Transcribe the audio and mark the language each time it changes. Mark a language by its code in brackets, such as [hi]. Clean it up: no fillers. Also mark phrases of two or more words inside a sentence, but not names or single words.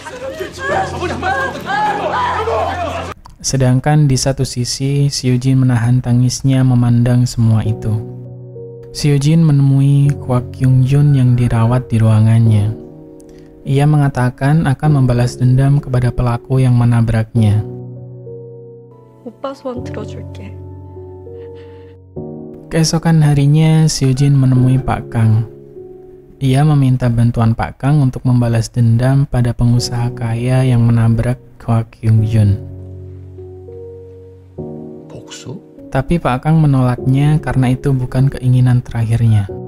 [id] Sedangkan di satu sisi, Seo Jin menahan tangisnya memandang semua itu. Seo Jin menemui Kwak Hyung Jun yang dirawat di ruangannya. Ia mengatakan akan membalas dendam kepada pelaku yang menabraknya. [ko] 오빠 소원 들어줄게. [id] Keesokan harinya, Seo Jin menemui Pak Kang. Ia meminta bantuan Pak Kang untuk membalas dendam pada pengusaha kaya yang menabrak Kwak Hyung Jun. Tapi Pak Kang menolaknya karena itu bukan keinginan terakhirnya.